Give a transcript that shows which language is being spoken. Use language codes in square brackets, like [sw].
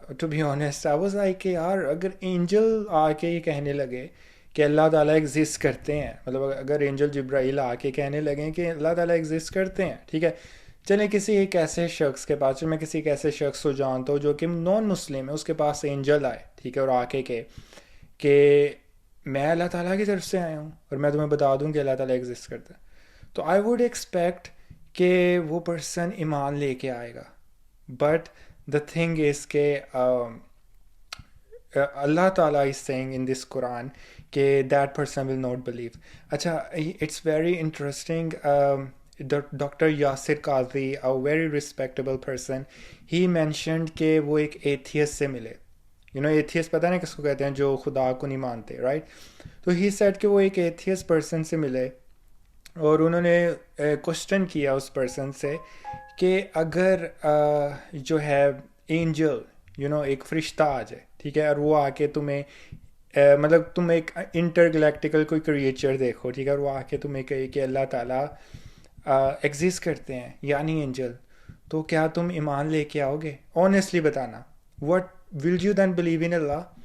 [en] to be honest I was like [ur] کہ یار اگر اینجل آ کے یہ کہنے لگے کہ اللہ تعالیٰ ایگزسٹ کرتے ہیں، مطلب اگر اینجل جبرائیل آ کے کہنے لگیں کہ اللہ تعالیٰ ایگزسٹ کرتے ہیں، ٹھیک ہے، چلیں کسی ایک ایسے شخص کے پاس، میں کسی ایک ایسے شخص کو جانتا ہوں جو کہ نان مسلم ہے، اس کے پاس اینجل آئے، ٹھیک ہے، اور آ کے کہ میں اللہ تعالیٰ کی طرف سے آیا ہوں اور میں تمہیں بتا دوں کہ اللہ تعالیٰ ایگزسٹ کرتا ہے، تو [en] I would expect [ur] کہ وہ پرسن ایمان لے کے آئے گا. [en] But the thing is کہ اللہ تعالیٰ is saying in this Quran کہ that person will not believe. اچھا, it's very interesting. Doctor Yasir Qazi, a very respectable person, he mentioned [ur] کہ وہ ایک ایتھیس سے ملے. ایتھیس پتہ نہیں کس کو کہتے ہیں, جو خدا کو نہیں مانتے, رائٹ. تو ہی سیڈ کہ وہ ایک ایتھیس پرسن سے ملے اور انہوں نے کوشچن کیا اس پرسن سے کہ اگر جو ہے اینجل ایک فرشتہ آ جائے, ٹھیک ہے, اور وہ آ کے تمہیں مطلب تم ایک انٹر گلیکٹیکل کوئی کریچر دیکھو, ٹھیک ہے, اور وہ آ کے تمہیں کہے کہ اللہ تعالیٰ ایگزسٹ کرتے ہیں یعنی اینجل, تو کیا تم ایمان لے کے آؤ گے؟ آنیسٹلی بتانا, [en] What will you then believe in Allah?